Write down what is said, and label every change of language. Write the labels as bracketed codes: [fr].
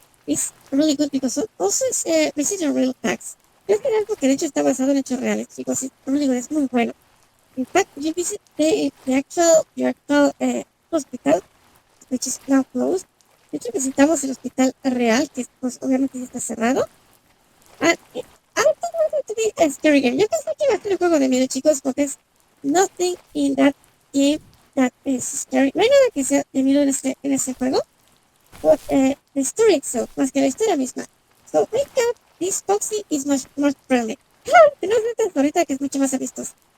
[en] It's really good because also it's based on real facts. [es] Es algo que de hecho está basado en hechos reales, chicos. [en] It's really good. [es] Es muy bueno. [en] In fact, you visit the actual hospital, which is now closed. [es] De hecho, visitamos el hospital real, que pues obviamente ya está cerrado. [en] And I don't want it to be a scary game. [es] Yo pensé que iba a ser un juego de miedo, chicos, porque es [en] nothing in that game that is scary. [es] No hay nada que sea de miedo en ese juego. [en] But the story itself, [es] más que la historia misma. [en] So we got this Foxy is much more friendly. [es] Tenemos esta ahorita que es mucho más amistosa.